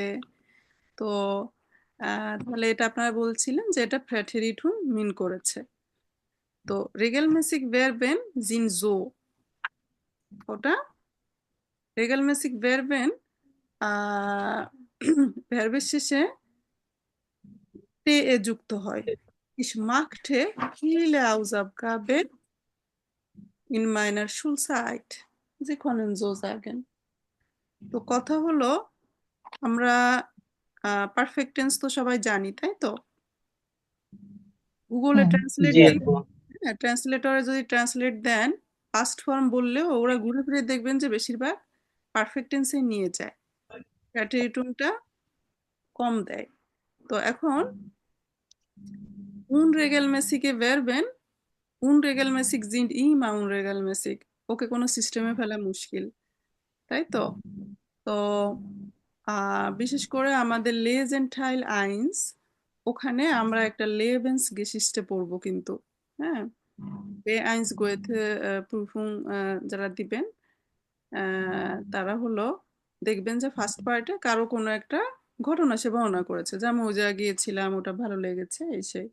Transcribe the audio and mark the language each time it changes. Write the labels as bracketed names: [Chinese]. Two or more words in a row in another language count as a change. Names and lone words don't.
[Bangla] তো তাহলে এটা আপনারা বলছিলেন যে এটা প্রেটেরিটুম মিন করেছে। তো [German] regelmäßige Verben sind so, [Bangla] ওটা [German] regelmäßige Verben [Bangla] ভার্বের শেষে তে এ যুক্ত হয়। [German] Ich machte viele Hausaufgaben in meiner Schulzeit. Sie können so sagen. [Bangla] তো কথা হলো, আমরা [English] perfect tense [Bangla] তো সবাই জানি, তাই তো? গুগলে ট্রান্সলেট জি দিয়ে, আপু। হ্যাঁ, ট্রান্সলেটরে যদি ট্রান্সলেট দেন, [English] past form [Bangla] বললেও ওরা ঘুরে ফিরে দেখবেন যে বেশিরভাগ [English] perfect tense [Bangla] নিয়ে যায়, প্রেটেরিটুমটা কম দেয়। [German] তো এখন unregelmäßige Verben, unregelmäßig sind immer unregelmäßig, [Bangla] ওকে কোনো সিস্টেমে ফেলা মুশকিল, তাই তো? তো বিশেষ করে আমাদের [German] Leseteil eins, [Bangla] ওখানে আমরা একটা [German] Lebensgeschichte [Bangla] পড়বো কিন্তু, হ্যাঁ। [German] B eins Goethe Prüfung [Bangla] যারা দিবেন তারা হলো দেখবেন যে [English] first part [Bangla] কারো কোনো একটা ঘটনা সে বর্ণনা করেছে, যেমন ওই জায়গায় গিয়েছিলাম, ওটা ভালো লেগেছে, এই সেই।